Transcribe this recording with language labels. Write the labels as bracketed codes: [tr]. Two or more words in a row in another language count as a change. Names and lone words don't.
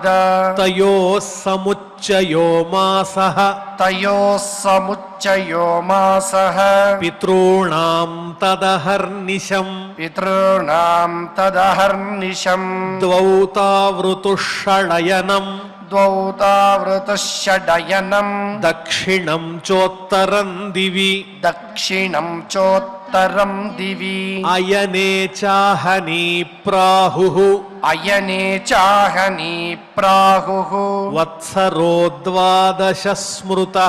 [sa] తయోః సముచ్చయో మాసః తయోః సముచ్చయో మాసః పితॄణాం తదహర్నిశం పితॄణాం తదహర్నిశం ద్వౌ తావృతుషళయనం द्वौतावृतश्षडयनम् दक्षिणं चोत्तरं दिवि दक्षिणं चोत्तरं दिवि अयने चाहनी प्राहुः अयने चाहनी प्राहुः वत्सरो द्वादश स्मृतः